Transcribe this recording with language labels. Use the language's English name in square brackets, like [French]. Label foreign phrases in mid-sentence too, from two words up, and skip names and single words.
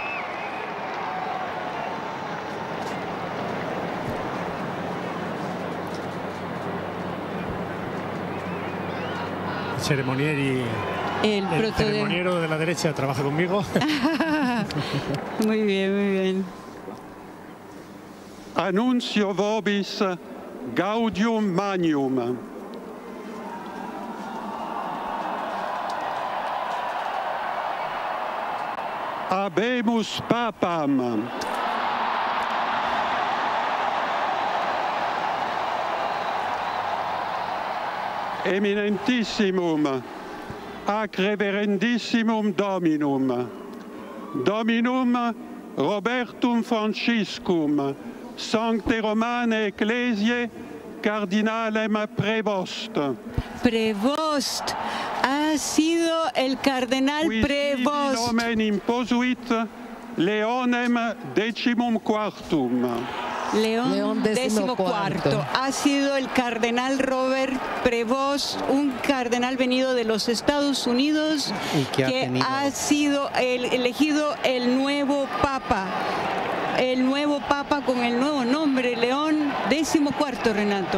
[Spanish] El ceremoniero de la derecha trabaja conmigo. Muy bien, muy bien. [Latin] Annuncio vobis gaudium magnum. Habemus papam. Eminentissimum, ac reverendissimum Dominum, Dominum Robertum Franciscum, Sancte Romane Ecclesiae, Cardinalem Prevost. [Spanish] Prevost, ha sido el cardenal Prevost. [Latin] Nomen imposuit Leonem XIV. [Spanish] León XIV. Ha sido el cardenal Robert Prevost, un cardenal venido de los Estados Unidos que ha sido elegido el nuevo Papa. El nuevo Papa con el nuevo nombre, León XIV, Renato.